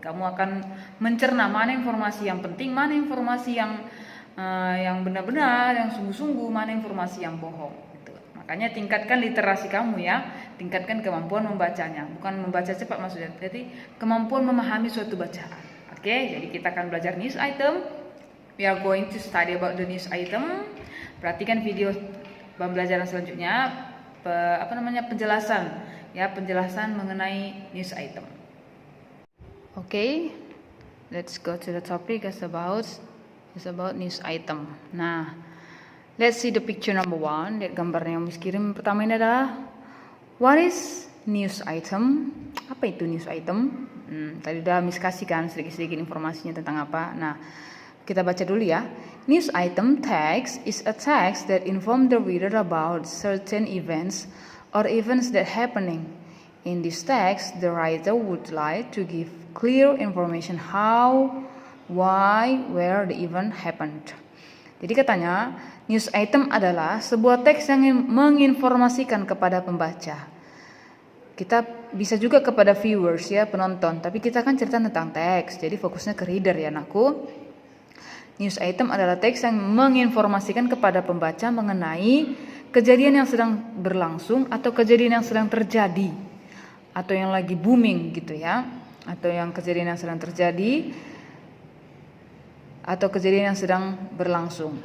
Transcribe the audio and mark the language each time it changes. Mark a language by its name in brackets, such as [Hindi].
[Indonesian] Kamu akan mencerna mana informasi yang penting, mana informasi yang benar-benar, yang sungguh-sungguh, mana informasi yang bohong. Gitu. Makanya tingkatkan literasi kamu ya, tingkatkan kemampuan membacanya, bukan membaca cepat maksudnya, jadi kemampuan memahami suatu bacaan. Oke, jadi kita akan belajar news item. [English] We are going to study about the news item. [Indonesian] Perhatikan video pembelajaran selanjutnya. Penjelasan mengenai news item. [English] Okay, let's go to the topic. It's about news item. Nah, let's see the picture number 1. [Indonesian] Lihat gambarnya yang Miss kirim. Pertama ini adalah [English] what is news item? [Indonesian] Apa itu news item? Tadi udah Miss kasih kan sedikit-sedikit informasinya tentang apa. Nah, kita baca dulu ya. [English] News item text is a text that inform the reader about certain events or events that happening. In this text, the writer would like to give clear information how, why, where the event happened. [Indonesian] Jadi katanya, news item adalah sebuah teks yang menginformasikan kepada pembaca. Kita bisa juga kepada viewers ya, penonton, tapi kita kan cerita tentang teks, jadi fokusnya ke reader ya anakku. News item adalah teks yang menginformasikan kepada pembaca mengenai kejadian yang sedang berlangsung atau kejadian yang sedang terjadi atau yang lagi booming gitu ya, atau yang kejadian yang sedang terjadi atau kejadian yang sedang berlangsung.